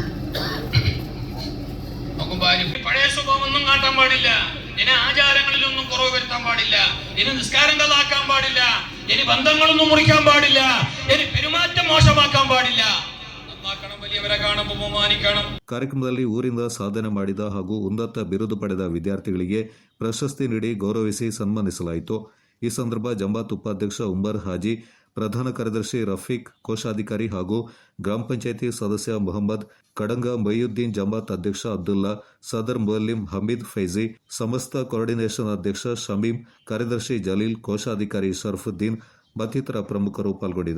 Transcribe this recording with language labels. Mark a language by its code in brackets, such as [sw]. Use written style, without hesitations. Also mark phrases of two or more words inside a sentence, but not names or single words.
[ml] നോക്കുമ്പോ പഴയ സ്വഭാവമൊന്നും കാട്ടാൻ പാടില്ല. ഇനി ആചാരങ്ങളിലൊന്നും കുറവ് വരുത്താൻ പാടില്ല. ഇനി നിസ്കാരങ്ങളാക്കാൻ പാടില്ല. ഇനി ബന്ധങ്ങളൊന്നും മുറിക്കാൻ പാടില്ല. ഇനി പെരുമാറ്റം മോശമാക്കാൻ പാടില്ല. നന്നാക്കണം, വലിയവരെ കാണുമ്പോൾ ബഹുമാനിക്കണം. [kn] ಕಾರ್ಯಕ್ರಮದಲ್ಲಿ ಊರಿಂದ ಸಾಧನೆ ಮಾಡಿದ ಹಾಗೂ ಉನ್ನತ ಬಿರುದು ಪಡೆದ ವಿದ್ಯಾರ್ಥಿಗಳಿಗೆ ಪ್ರಶಸ್ತಿ ನೀಡಿ ಗೌರವಿಸಿ ಸನ್ಮಾನಿಸಲಾಯಿತು. ಈ ಸಂದರ್ಭ ಜಮಾತ್ ಉಪಾಧ್ಯಕ್ಷ ಉಮರ್ ಹಾಜಿ, ಪ್ರಧಾನ ಕಾರ್ಯದರ್ಶಿ ರಫೀಕ್, ಕೋಶಾಧಿಕಾರಿ ಹಾಗೂ ಗ್ರಾಮ ಪಂಚಾಯಿತಿ ಸದಸ್ಯ ಮೊಹಮ್ಮದ್ ಕಡಂಗ, ಮೊಯ್ಯುದ್ದೀನ್, ಜಮಾತ್ ಅಧ್ಯಕ್ಷ ಅಬ್ದುಲ್ಲಾ, ಸದರ್ ಮುಅಲ್ಲಿಂ ಹಮೀದ್ ಫೈಜಿ, ಸಮಸ್ತ ಕೋಆರ್ಡಿನೇಷನ್ ಅಧ್ಯಕ್ಷ ಶಮೀಂ, ಕಾರ್ಯದರ್ಶಿ ಜಲೀಲ್, ಕೋಶಾಧಿಕಾರಿ ಶರಫುದ್ದೀನ್ ಮತ್ತಿತರ ಪ್ರಮುಖರು ಪಾಲ್ಗೊಂಡಿದ್ದರು.